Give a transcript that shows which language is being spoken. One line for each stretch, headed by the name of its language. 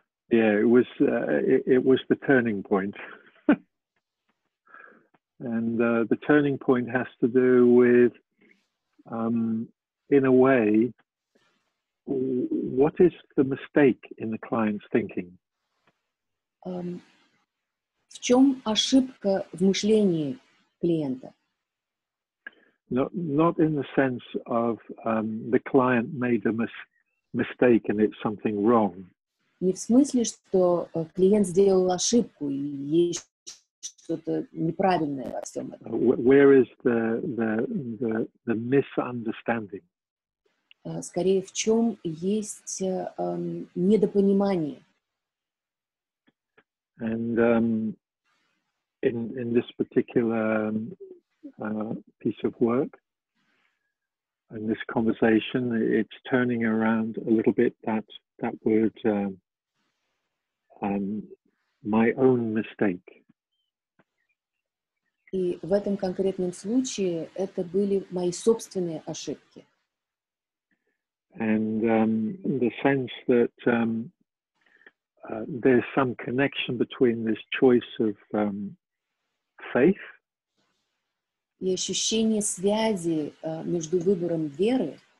English: Yeah, it was the turning point. And the turning point has to do with, in a way, what is the mistake in the client's thinking?
Russian: В чем ошибка в мышлении клиента?
English: Not in the sense of the client made a mistake and it's something wrong.
Russian: Не в смысле, что клиент сделал ошибку и есть что-то неправильное во всем этом.
English: Where is the misunderstanding?
Russian: Скорее, в чем есть недопонимание.
English: And in this particular piece of work, in this conversation, it's turning around a little bit that word, my own mistake.
Russian: И в этом конкретном случае это были мои собственные ошибки.
English: And the sense that there's some connection between this choice of faith.
Russian: И ощущение связи между выбором веры